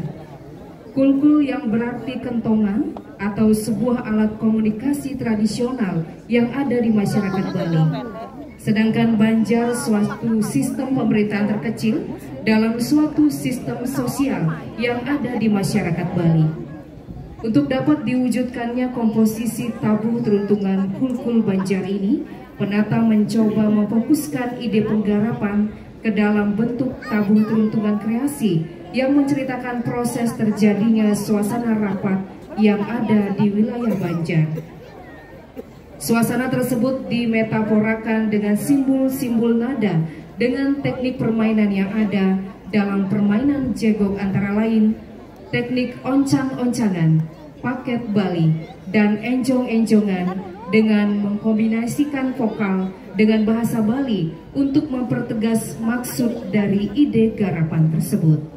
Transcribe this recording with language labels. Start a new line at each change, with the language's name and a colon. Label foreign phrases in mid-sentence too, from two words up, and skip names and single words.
Indonesian: Kulkul yang berarti kentongan atau sebuah alat komunikasi tradisional yang ada di masyarakat Bali. Sedangkan banjar suatu sistem pemerintahan terkecil dalam suatu sistem sosial yang ada di masyarakat Bali. Untuk dapat diwujudkannya komposisi tabuh teruntungan kulkul banjar ini, penata mencoba memfokuskan ide penggarapan ke dalam bentuk tabuh teruntungan kreasi yang menceritakan proses terjadinya suasana rapat yang ada di wilayah Banjar. Suasana tersebut dimetaforakan dengan simbol-simbol nada dengan teknik permainan yang ada dalam permainan jegok, antara lain teknik oncang-oncangan, paket Bali, dan enjong-enjongan dengan mengkombinasikan vokal dengan bahasa Bali untuk mempertegas maksud dari ide garapan tersebut.